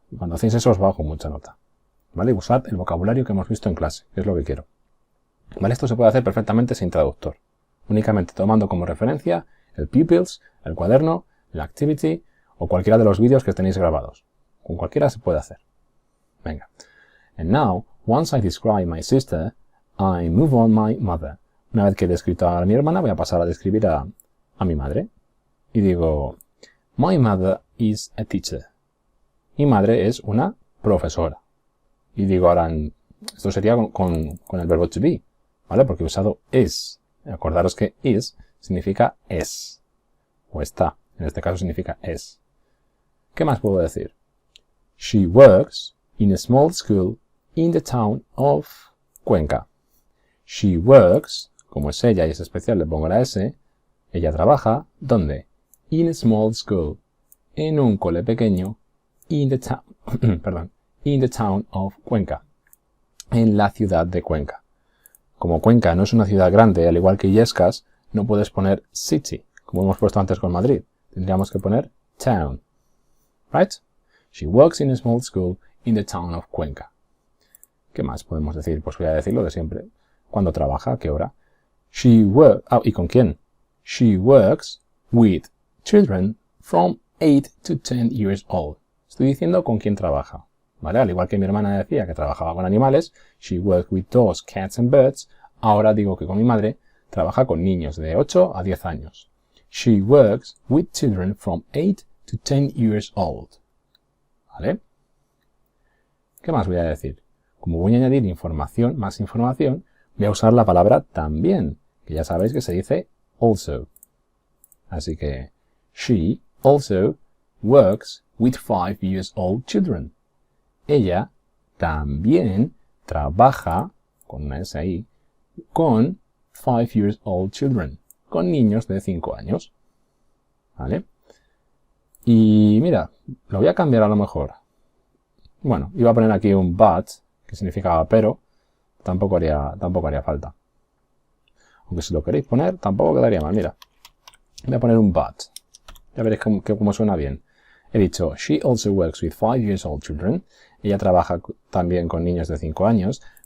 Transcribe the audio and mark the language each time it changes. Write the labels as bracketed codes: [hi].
[es] Y cuando hacéis eso os bajo mucha nota. ¿Vale? Usad el vocabulario que hemos visto en clase, que es lo que quiero. ¿Vale? Esto se puede hacer perfectamente sin traductor. Únicamente tomando como referencia el pupils, el cuaderno, la activity o cualquiera de los vídeos que tenéis grabados. Con cualquiera se puede hacer. Venga. [en] And now, once I describe my sister, I move on my mother. [es] Una vez que he descrito a mi hermana, voy a pasar a describir a mi madre. Y digo, [en] my mother is a teacher. [es] Mi madre es una profesora. Y digo ahora, esto sería con el verbo to be, ¿vale? Porque he usado is. Acordaros que is significa es. O está. En este caso significa es. ¿Qué más puedo decir? [en] She works in a small school in the town of Cuenca. She works, [es] como es ella y es especial, le pongo la S. Ella trabaja, ¿dónde? [en] In a small school. [es] En un cole pequeño. [en] In the town, perdón, in the town of Cuenca. [es] En la ciudad de Cuenca. Como Cuenca no es una ciudad grande, al igual que Illescas, no puedes poner city, como hemos puesto antes con Madrid. Tendríamos que poner town. Right? [en] She works in a small school in the town of Cuenca. [es] ¿Qué más podemos decir? Pues voy a decir lo de siempre. ¿Cuándo trabaja? ¿A qué hora? She works... ¿y con quién? [en] She works with children from 8 to 10 years old. [es] Estoy diciendo con quién trabaja. ¿Vale? Al igual que mi hermana decía que trabajaba con animales, [en] she works with dogs, cats and birds. [es] Ahora digo que con mi madre trabaja con niños de 8 a 10 años. [en] She works with children from 8 to 10 years old. [es] ¿Vale? ¿Qué más voy a decir? Como voy a añadir información, más información, voy a usar la palabra también, que ya sabéis que se dice also. Así que, [en] she also works with 5 years old children. [es] Ella también trabaja, con una S ahí, con [en] 5 years old children, [es] con niños de 5 años. ¿Vale? Y mira, lo voy a cambiar a lo mejor. Bueno, iba a poner aquí un but, que significaba pero, tampoco haría falta. Aunque si lo queréis poner, tampoco quedaría mal, mira. Voy a poner un but. Ya veréis cómo suena bien. He dicho, [en] she also works with 5 years old children. [es] Ella trabaja también con niños de 5 años.